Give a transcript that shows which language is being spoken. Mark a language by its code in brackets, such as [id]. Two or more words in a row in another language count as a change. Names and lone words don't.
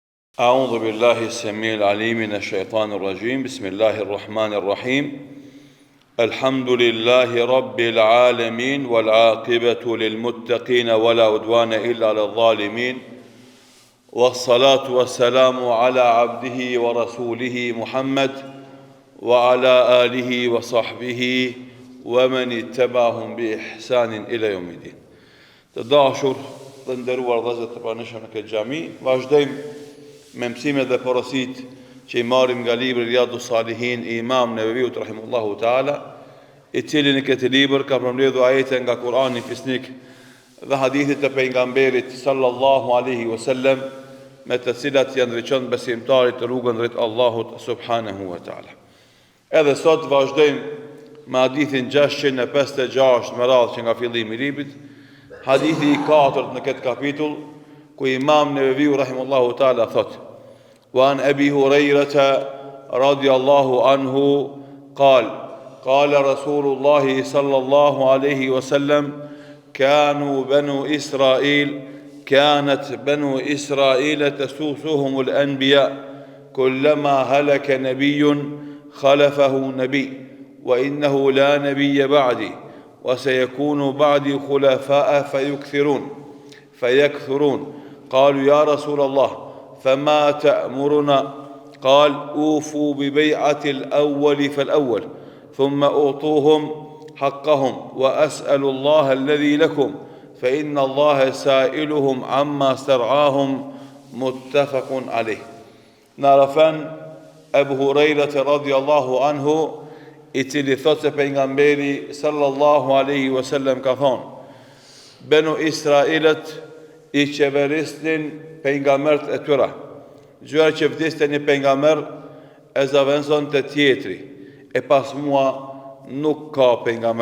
[ar] أعوذ بالله السميع العليم من الشيطان الرجيم بسم الله الرحمن الرحيم الحمد لله رب العالمين والعاقبة للمتقين ولا عدوان إلا على الظالمين والصلاة والسلام على عبده ورسوله محمد وعلى آله وصحبه ومن اتبعهم بإحسان إلى يوم الدين. [sq] Të dashur dhe nderuar vëllezër të pranishëm në këtë xhami, vazhdojmë me mësimet dhe porositë që i marrim nga libri Riyadus Salihin i Imam Neveviut [ar] رحمه الله تعالى, [sq] i cili në këtë libër ka përmbledhur ajete nga Kurani fisnik dhe hadithet e pejgamberit [ar] صلى الله عليه وسلم, [sq] me të cilat janë ndriçon besimtarit rrugën drejt Allahut [ar] سبحانه وتعالى. [sq] Edhe sot vazhdojmë me hadithin 656 me radhë që nga fillimi i librit, hadithi i 4 në këtë kapitull, ku Imam Neveviu [ar] رحمه الله تعالى [sq] thot: [ar] "وعن أبي هريرة رضي الله عنه قال رسول الله صلى الله عليه وسلم كانوا بنو إسرائيل كانت بنو إسرائيل تسوسهم الأنبياء كلما هلك نبي خلفه نبي وإنه لا نبي بعدي وسيكون بعدي خلفاء فيكثرون قالوا يا رسول الله فما تأمرنا قال أوفوا ببيعة الأول فالأول ثم أعطوهم حقهم وأسأل الله الذي لكم فإن الله سائلهم عما استرعاهم متفق عليه." [sq] Narafan Abu Huraira [ar] رضي الله عنه, [sq] i cili thot se pejgamberi [ar] صلى الله عليه وسلم [sq] ka thonë: Benu Israilet i qeverisnin pejgambert e tyre. Gjëra që vdiste një pejgamber e zaventson të tjetri, e pas mua nuk ka pejgamber.